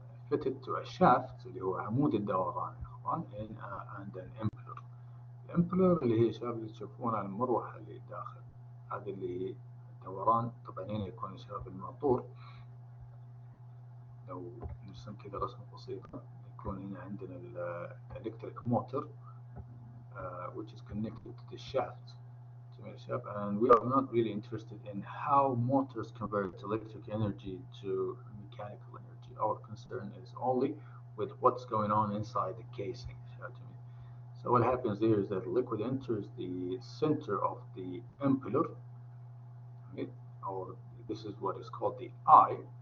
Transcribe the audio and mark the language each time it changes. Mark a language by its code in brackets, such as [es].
[en] fitted to a shaft [ar] اللي هو عمود الدوران يا إخوان [en] and an impeller. [ar] الامبلر اللي هي شباب اللي تشوفونها المروحة اللي داخل، هذه اللي هي الدوران. طبعا هنا يكون شباب الماطور، لو نرسم كذا رسمة بسيطة يكون هنا عندنا الإلكتريك موتور [en] which is connected to the shaft. And we are not really interested in how motors convert electric energy to mechanical energy. Our concern is only with what's going on inside the casing. So what happens here is that liquid enters the center of the impeller, or this is what is called the eye.